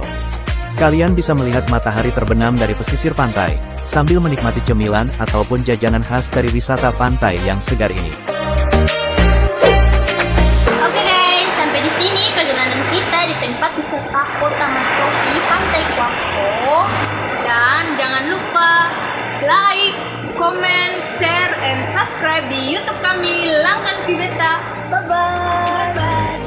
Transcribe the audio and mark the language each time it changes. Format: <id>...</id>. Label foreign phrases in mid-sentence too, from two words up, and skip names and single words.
<id>Kalian bisa melihat matahari terbenam dari pesisir pantai, sambil menikmati cemilan ataupun jajanan khas dari wisata pantai yang segar ini. Oke guys, sampai di sini perjalanan kita di tempat wisata Kota Masohi, Pantai Wako. Dan jangan lupa</id> <en>like, comment, share, and subscribe</en> <id>di YouTube kami, Langgang Vibeta. Bye-bye.</id>